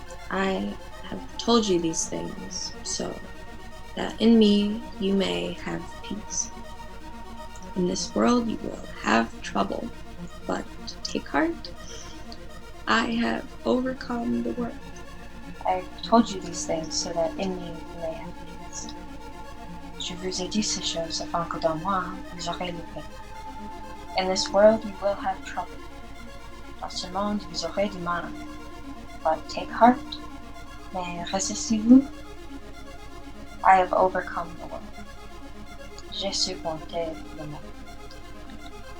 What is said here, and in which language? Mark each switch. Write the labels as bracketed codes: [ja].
[en] I have told you these things so that in me you may have peace. In this world you will have trouble, but take heart. I have overcome the world. I've told you these things so that in me you may have peace. [fr] Je vous ai dit ces choses afin que dans moi vous aurez la paix. [en] In this world you will have trouble. [fr] Dans ce monde vous aurez du mal. [en] But take heart. [fr] Mais résistez-vous. [en] I have overcome the world. [fr] J'ai surmonté le monde.